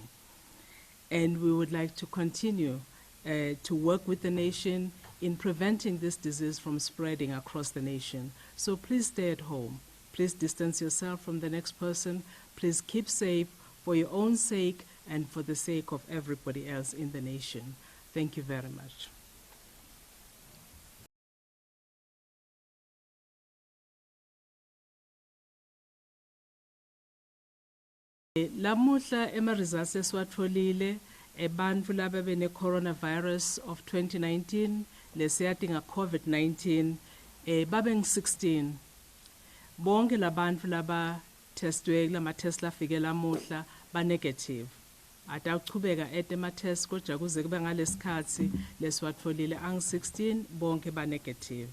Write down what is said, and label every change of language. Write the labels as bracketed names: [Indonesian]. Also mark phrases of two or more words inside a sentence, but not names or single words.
[English] And we would like to continue to work with the nation in preventing this disease from spreading across the nation. So please stay at home. Please distance yourself from the next person. Please keep safe for your own sake and for the sake of everybody else in the nation. Thank you very much. [Swati] Lamuhla results esiwatholile ebantfu laba bene [English] coronavirus of 2019 [Swati] lesiyathi nga COVID-19 babe 16. Bonke labantfu laba testwe lama test lafike lamuhla ba negative. Atawuchubeka ema test kodwa kuze kube ngalesikhathi lesiwatholile ang 16 bonke ba negative.